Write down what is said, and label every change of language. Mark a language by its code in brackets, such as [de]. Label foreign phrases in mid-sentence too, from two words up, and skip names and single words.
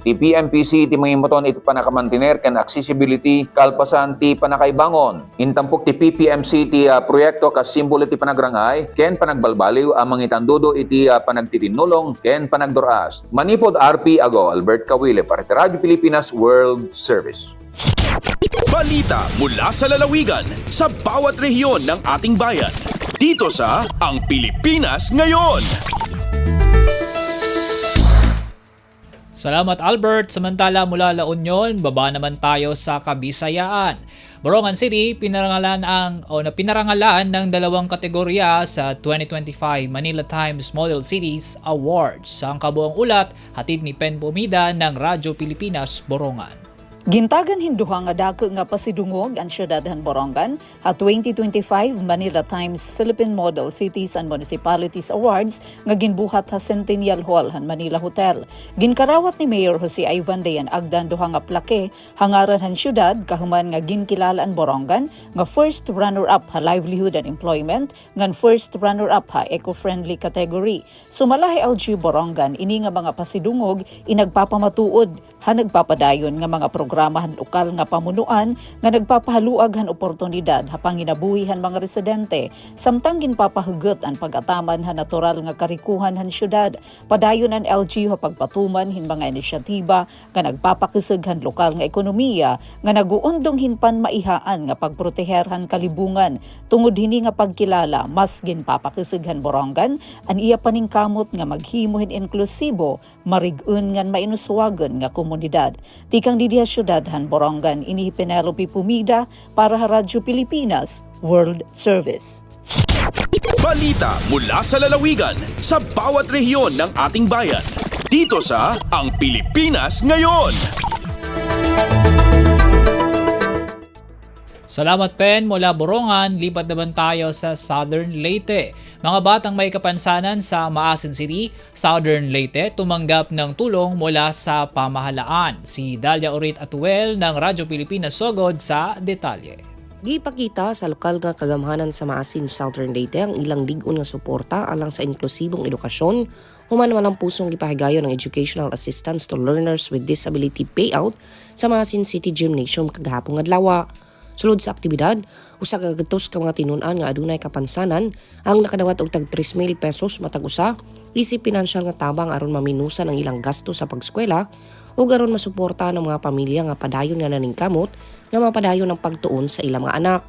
[ilo] Ti PMPC ti mangimaton iti panakamantener ken accessibility kalpasan ti panakaibangon. Intampok ti PPMC ti proyekto kas simbolo ti panagrangay ken panagbalbaliw ang mangitandudo iti panagtitinulong ken panagdoras. Manipod RP Ago, Albert Kawile para ti Radyo Pilipinas World Service. [tl] Balita mula sa lalawigan sa bawat rehiyon ng ating bayan. Dito sa Ang Pilipinas Ngayon. Salamat Albert. Samantala mula La Union, baba naman tayo sa Kabisayaan. Borongan City pinarangalan ng dalawang kategorya sa 2025 Manila Times Model Cities Awards. Ang kabuang ulat hatid ni Pen Bumida ng Radyo Pilipinas Borongan. [war] Gintagan hinduha nga dako nga pasidungog ang siyudadhan Borongan ha 2025 Manila Times Philippine Model Cities and Municipalities Awards nga ginbuhat ha Centennial Hall han Manila Hotel. Ginkarawat ni Mayor Jose Ivan Dayan agdan duha nga plake hangaran han siyudad kahuman nga ginkilala ang Borongan nga [en] first runner-up [war] ha [en] livelihood and employment [war] ngan [en] first runner-up [war] ha [en] eco-friendly category. [war] Sumalahi LG Borongan ini nga mga pasidungog inagpapamatuod ha nagpapadayon nga mga programahan lokal nga pamunuan nga nagpapahaluag han oportunidad ha panginabuhihan mga residente samtang ginpapahugot ang pag-ataman ha natural nga karikuhan han syudad. Padayon ang LGU ha pagpatuman hin mga inisyatiba nga nagpapakisig han lokal nga ekonomiya nga naguundong hinpan maihaan nga pagproteherhan kalibungan tungod hini nga pagkilala mas ginpapakisig han Borongan an iya paningkamot nga maghimo hin inklusibo marig-un ngan mainuswagan nga komunidad. Tikang didiha syudadhan Borongan ini Penelope Pumida para sa Radyo Pilipinas World Service. [tl] Balita mula sa lalawigan sa bawat rehiyon ng ating bayan. Dito sa Ang Pilipinas Ngayon. Salamat Pen mula Borongan, lipat naman tayo sa Southern Leyte. Mga batang may kapansanan sa Maasin City, Southern Leyte tumanggap ng tulong mula sa pamahalaan. Si Dalia Orit Atuel ng Radyo Pilipinas Sogod sa detalye. [ceb] Gipakita sa lokal nga kagamhanan sa Maasin, Southern Leyte ang ilang ligon nga suporta alang sa inklusibong edukasyon, human walang pusong gipahigayon ng [en] educational assistance to learners with disability payout [ceb] sa Maasin City Gymnasium kagahapong adlaw. Sulod sa aktibidad, usa ka gatos ka mga tinun-an nga adunay kapansanan ang nakadawat og tag 3,000 pesos matag usa isip pinansyal nga tabang aron maminusan ang ilang gasto sa pagskwela ug aron masuporta ng mga pamilya nga padayon nga naningkamot nga mapadayon ang pagtuon sa ilang mga anak.